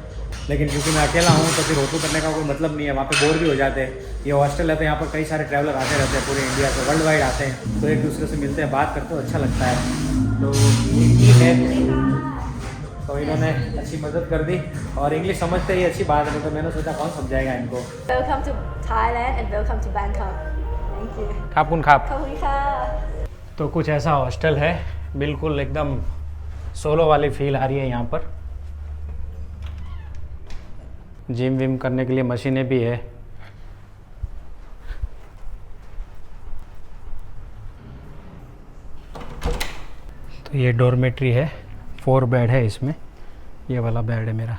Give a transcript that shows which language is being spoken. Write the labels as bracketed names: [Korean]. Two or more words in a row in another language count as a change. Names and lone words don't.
[Hindi] लेकिन क्योंकि मैं अकेला हूँ तो फिर होटल करने का कोई मतलब नहीं है, वहाँ पे बोर भी हो जाते हैं। ये हॉस्टल है तो यहाँ पर कई सारे ट्रैवलर आते रहते हैं, पूरे इंडिया से, [English] world wide [Hindi] आते हैं। तो एक दूसरे से मिलते हैं, बात करते हैं, अच्छा लगता है। तो ये है, तो इन्होंने अच्छी मदद कर दी, और इंग्लिश समझते ही अच्छी बात है। तो मैंने सोचा कौन समझाएगा इनको। [English] Welcome to Thailand and welcome to Bangkok. Thank you. [Thai] ขอบคุณครับ. ขอบคุณค่ะ [Hindi] तो कुछ ऐसा हॉस्टल है, बिल्कुल एकदम सोलो वाली फील आ रही है यहाँ पर। जिम विम करने के लिए मशीनें भी है। तो ये डॉर्मेट्री है, 4 बेड है इसमें, ये वाला बेड है मेरा।